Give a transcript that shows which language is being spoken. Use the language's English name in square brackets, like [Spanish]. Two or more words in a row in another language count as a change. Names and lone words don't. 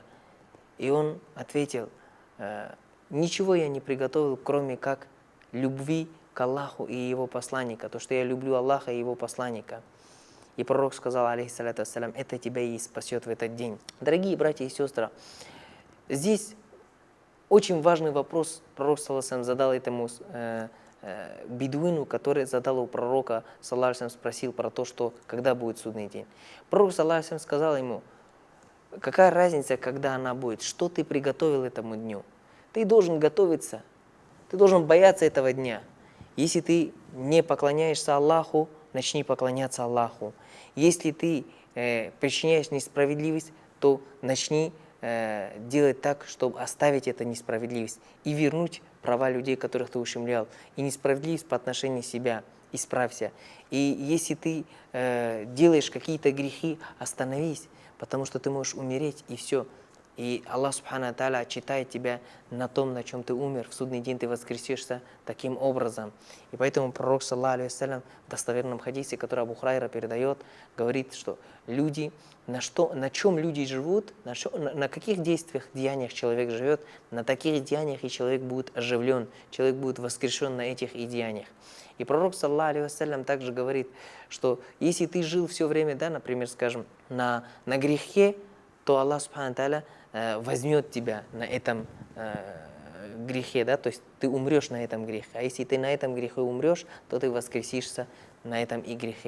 [Russian] И он ответил: «Ничего я не приготовил, кроме как любви к Аллаху и Его посланника, то, что я люблю Аллаха и Его посланника». И пророк сказал, [Arabic] عليه الصلاة والسلام: [Russian] «Это тебя и спасет в этот день». Дорогие братья и сестры, здесь очень важный вопрос пророк [Arabic] صلى الله عليه وسلم [Russian] задал этому бедуину, который задал у пророка, [Arabic] صلى الله عليه وسلم, [Russian] спросил про то, что когда будет судный день. Пророк, [Arabic] صلى الله عليه وسلم, [Russian] сказал ему: какая разница, когда она будет, что ты приготовил этому дню? Ты должен готовиться, ты должен бояться этого дня. Если ты не поклоняешься Аллаху, начни поклоняться Аллаху. Если ты причиняешь несправедливость, то начни делать так, чтобы оставить эту несправедливость и вернуть права людей, которых ты ущемлял. И несправедливость по отношению себя. Исправься. И если ты делаешь какие-то грехи, остановись, потому что ты можешь умереть, и все. И Аллах [Arabic] سبحانه تعالى [Russian] отчитает тебя на том, на чем ты умер. В судный день ты воскресишься таким образом. И поэтому пророк, [Arabic] صلى الله عليه وسلم, [Russian] в достоверном хадисе, который Абу Хурайра передает, говорит, что люди, на чем люди живут, на каких действиях, деяниях человек живет, на таких деяниях и человек будет оживлен, человек будет воскрешен на этих и деяниях. И пророк, [Arabic] صلى الله عليه وسلم, [Russian] также говорит, что если ты жил все время, да, например, скажем, на грехе, то Аллах [Arabic] سبحانه تعالى [Russian] возьмет тебя на этом грехе, да, то есть ты умрешь на этом грехе. А если ты на этом грехе умрешь, то ты воскресишься на этом и грехе.